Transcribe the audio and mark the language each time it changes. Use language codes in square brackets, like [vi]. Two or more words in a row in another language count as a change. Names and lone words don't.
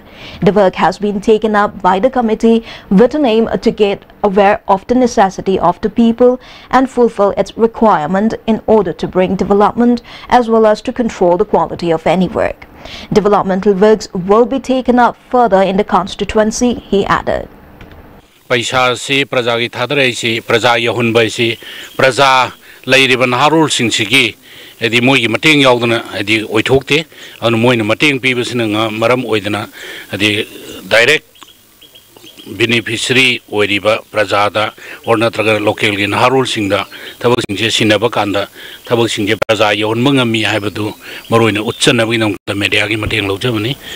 [en] The work has been taken up by the committee with an aim to get aware of the necessity of the people and fulfill its requirement in order to bring development as well as to control the quality of any work. Developmental works will be taken up further in the constituency, he added. [mni] Paisa si praja gi thadrai si praja yahun bai si praja lairiban harul sing sigi edi moi gi mateng yaudana edi oithokte anu moi na mateng pibasina maram oidana edi [en] direct beneficiary [mni] oiriba prajada or natraga local gi harul singda thabak singje sinaba kanda thabak singje praja yahun mangami haibadu maroina utchana bi nam media gi mateng lojabani.